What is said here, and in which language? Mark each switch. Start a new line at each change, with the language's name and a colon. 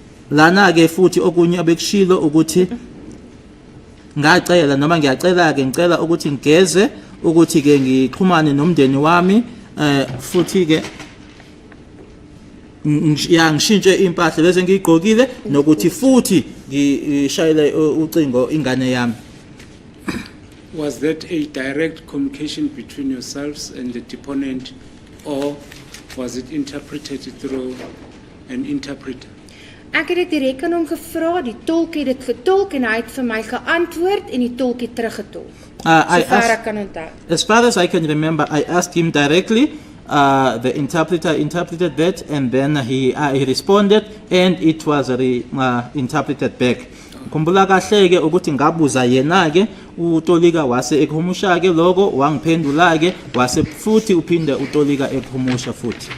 Zulu: Lana ke futhi okunye abekushilo ukuthi ngacela noma ngiyacela ke ngicela ukuthi ngigeze ukuthi ke ngixhumane nomndeni wami futhi ke ngishintshe impahla bese ngiyigqokile nokuthi futhi ngishayele ucingo ingane yami.
English: Was that a direct communication between yourselves and the deponent, or was it interpreted through an interpreter?
Afrikaans: Ek het dit direk aan hom gevra, die tolk het dit getolk en hy het vir my geantwoord en die tolk het teruggetolk. Sover ek kan onthou.
English: As far as I can remember, I asked him directly. The interpreter interpreted that, and then he responded, and it was interpreted back.
Zulu: Kumbula kahle ke ukuthi ngabuza yena ke uTolika wase ekhumusha ke lokho wangiphendula ke wase futhi uphinde uTolika ekhumusha futhi.